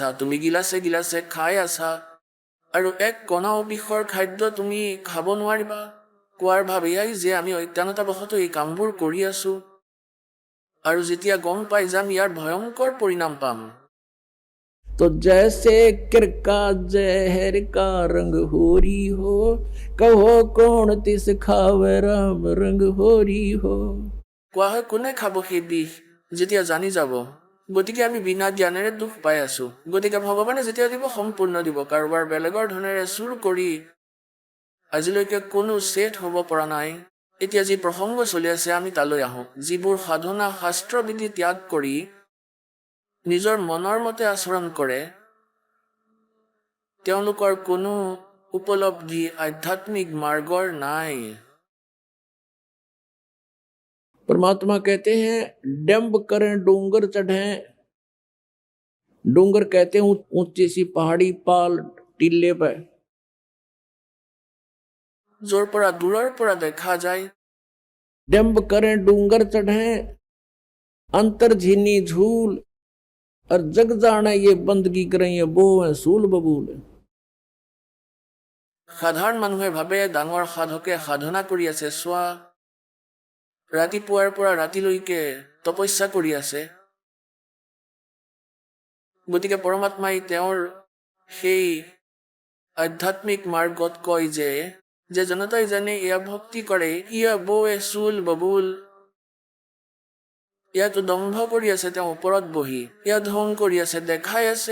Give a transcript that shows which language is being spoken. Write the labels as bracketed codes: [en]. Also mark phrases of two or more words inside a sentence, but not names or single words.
[as] তুমি গিলাচে গিলাচে খাই আছা আৰু এক কণাও বিষৰ খাদ্য তুমি খাব নোৱাৰিবা। কোৱাৰ ভাৱ এয়াই যে আমি অজ্ঞানতাবশতঃ এই কামবোৰ কৰি আছো আৰু যেতিয়া গম পাই যাম ইয়াৰ ভয়ংকৰ পৰিণাম পাম। [hi] तो जैसे किर का जहर का रंग होरी हो, कहो कौन तिस खावे राम रंग होरी हो। [as] কোৱা হয় কোনে খাব সেই বিষ যেতিয়া জানি যাব। গতিকে আমি বিনা জ্ঞানেৰে দুখ পাই আছো। গতিকে ভগৱানে যেতিয়া দিব সম্পূৰ্ণ দিব। কাৰোবাৰ বেলেগৰ ধনেৰে চুৰ কৰি আজিলৈকে কোনো ছেট হ'ব পৰা নাই। এতিয়া যি প্ৰসংগ চলি আছে আমি তালৈ আহোঁ। যিবোৰ সাধনা শাস্ত্ৰবিধি ত্যাগ কৰি নিজৰ মনৰ মতে আচৰণ কৰে, তেওঁলোকৰ কোনো উপলব্ধি আধ্যাত্মিক মাৰ্গৰ নাই। [hi] परमात्मा कहते हैं डंब करें डोंगर चढ़े, डोंगर कहते हैं ऊंची सी पहाड़ी पाल टीले पे, [as] য'ৰ পৰা দূৰৰ পৰা দেখা যায়। [hi] डंब करें डोंगर चढ़े, अंतर झीनी झूल, और जग जाने ये बंदगी करें ये बो है सूल बबूल। [as] সাধাৰণ মানুহে ভাবে ডাঙৰ সাধকে সাধনা কৰি আছে, চোৱা ৰাতিপুৱাৰ পৰা ৰাতিলৈকে তপস্যা কৰি আছে। গতিকে পৰমাত্মাই তেওঁৰ সেই আধ্যাত্মিক মাৰ্গত কয় যে জনতাই জানে এয়া ভক্তি কৰে, ইয়া বৌৱে [hi] सूल बबूल, [as] ইয়াতো দম্ভ কৰি আছে তেওঁ ওপৰত বহি, ইয়া ঢং কৰি আছে, দেখাই আছে।